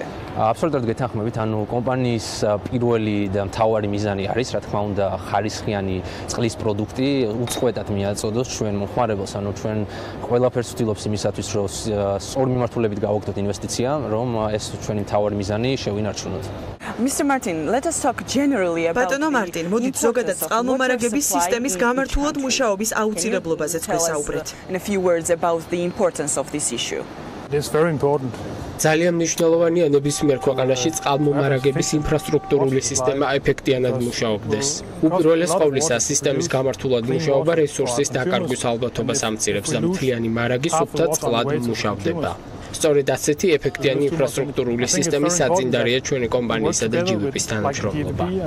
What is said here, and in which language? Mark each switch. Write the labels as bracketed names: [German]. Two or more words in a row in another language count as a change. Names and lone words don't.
[Georgian] აბსოლუტურად გეთანხმებით, ანუ კომპანიის პირველი და მთავარი მიზანი არის, რა თქმა უნდა, ხარისხიანი წყლის პროდუქტი უწყვეტად მიაწოდოს ჩვენ მომხმარებელს, ანუ ჩვენ ყველაფერს ვცდილობთ იმისათვის, რომ სწორი მიმართულებით გავაკეთოთ ინვესტიცია, რომ ეს ჩვენი მთავარი მიზანი შევინარჩუნოთ. [English] Mr. Martin, let us talk generally about [Georgian] ბატონო მარტინ, მოდით ზოგადად წყალმომარაგების სისტემის გამართულად მუშაობის აუცილებლობაზეც გვესაუბრეთ. [English] In a few words about the importance of this issue. It is very important. [Georgian] ძალიან მნიშვნელოვანია ნებისმიერ ქვეყანაში წყალმომარაგების ინფრასტრუქტურული სისტემა ეფექტიანად მუშაობდეს. უპირველეს ყოვლისა, სისტემის გამართულად მუშაობა რესურსის დაკარგვის ალბათობას ამცირებს და მთლიანი მარაგი სუფთა წყლად მუშავდება. სწორედ ასეთი ეფექტიანი ინფრასტრუქტურული სისტემის საწინდარია ჩვენი კომპანიისა და GVP-ის თანამშრომლობა.